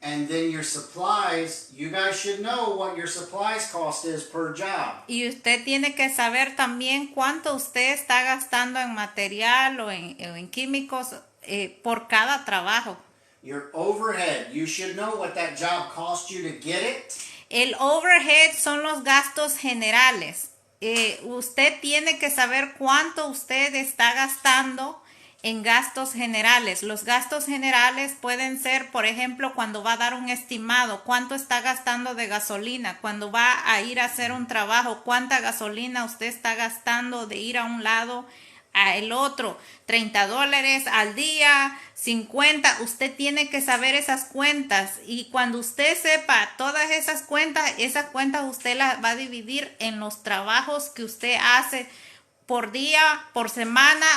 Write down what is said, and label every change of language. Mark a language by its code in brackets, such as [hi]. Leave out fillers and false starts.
[en] And then your supplies, you guys should know what your supplies cost is per job. [es] Y usted tiene que saber también cuánto usted está gastando en material o en químicos por cada trabajo. Your overhead, you should know what that job cost you to get it. El overhead son los gastos generales. Usted tiene que saber cuánto usted está gastando en gastos generales. Los gastos generales pueden ser, por ejemplo, cuando va a dar un estimado, cuánto está gastando de gasolina, cuando va a ir a hacer un trabajo, cuánta gasolina usted está gastando de ir a un lado a el otro, $30 al día, 50, usted tiene que saber esas cuentas y cuando usted sepa todas esas cuentas usted las va a dividir en los trabajos que usted hace por día, por semana.